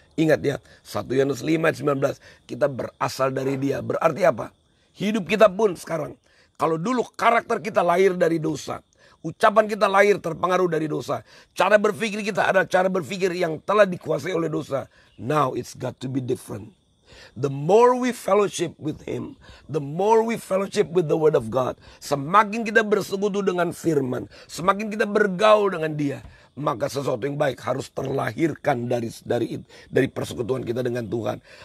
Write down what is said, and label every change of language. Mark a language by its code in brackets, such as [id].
[id] Ingat ya, 1 Yohanes 5:19, kita berasal dari Dia. Berarti apa? Hidup kita pun sekarang, kalau dulu karakter kita lahir dari dosa, ucapan kita lahir terpengaruh dari dosa, cara berpikir kita adalah cara berpikir yang telah dikuasai oleh dosa. [en] Now it's got to be different. The more we fellowship with Him, the more we fellowship with the Word of God, [id] semakin kita bersekutu dengan firman, semakin kita bergaul dengan Dia, maka sesuatu yang baik harus terlahirkan dari persekutuan kita dengan Tuhan.